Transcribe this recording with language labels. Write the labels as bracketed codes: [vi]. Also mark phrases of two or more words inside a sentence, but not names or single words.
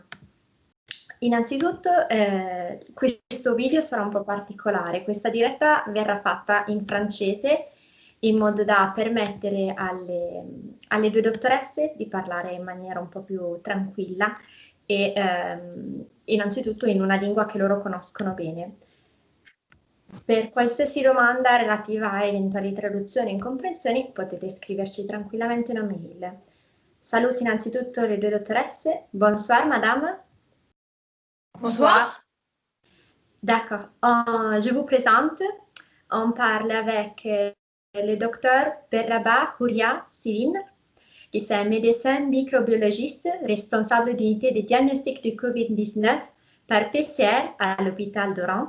[it] Innanzitutto questo video sarà un po' particolare, questa diretta verrà fatta in francese in modo da permettere alle due dottoresse di parlare in maniera un po' più tranquilla e innanzitutto in una lingua che loro conoscono bene. Per qualsiasi domanda relativa a eventuali traduzioni e incomprensioni potete scriverci tranquillamente una mail. Saluto innanzitutto le due dottoresse. [fr] Bonsoir madame. Bonsoir. D'accord. Je vous présente. On parle avec le docteur Berraba Houria Siline, qui est un médecin microbiologiste responsable d'unité de diagnostic du COVID-19 par PCR à l'hôpital d'Oran.